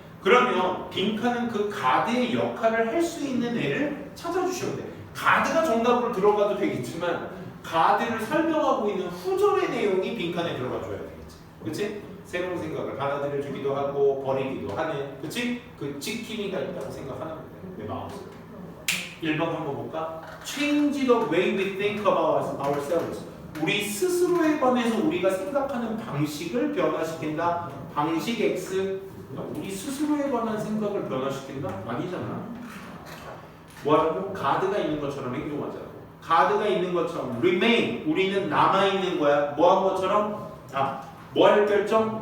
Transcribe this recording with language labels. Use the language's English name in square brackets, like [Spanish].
[Korean] 그러면 빈칸은 그 가드의 역할을 할 수 있는 애를 찾아주시면 돼. 가드가 정답으로 들어가도 되겠지만 가드를 설명하고 있는 후절의 내용이 빈칸에 들어가 줘야 되겠지. 그치? 새로운 생각을 받아들여주기도 하고 버리기도 하는 그치? 그 지킴이가 있다고 생각하는 거야. 내 마음속에. 1번 한번 볼까? [English] Change the way we think about ourselves. [Korean] 우리 스스로에 관해서 우리가 생각하는 방식을 변화시킨다. 방식 X. 우리 스스로에 관한 생각을 변화시킨다? 아니잖아. 뭐라고? 가드가 있는 것처럼 행동하자고. 가드가 있는 것처럼 remain. 우리는 남아있는 거야. 뭐 한 것처럼? 뭐 할 결정?